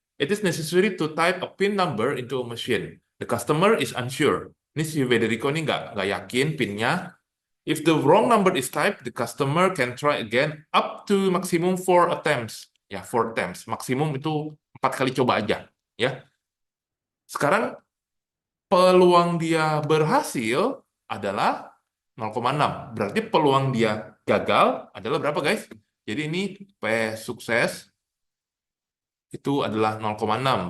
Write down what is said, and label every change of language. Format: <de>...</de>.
<en>It is necessary to type a PIN number into a machine. The customer is unsure.</en> <id>Ini si Federico ini nggak yakin PIN-nya.</id> <en>If the wrong number is typed, the customer can try again up to maximum 4 attempts.</en> <id>Ya,</id> <en>4 attempts.</en> <id>Maksimum itu 4 kali coba aja. Ya. Sekarang peluang dia berhasil adalah 0,6. Berarti peluang dia gagal adalah berapa, guys? Jadi ini P sukses itu adalah 0,6.</id>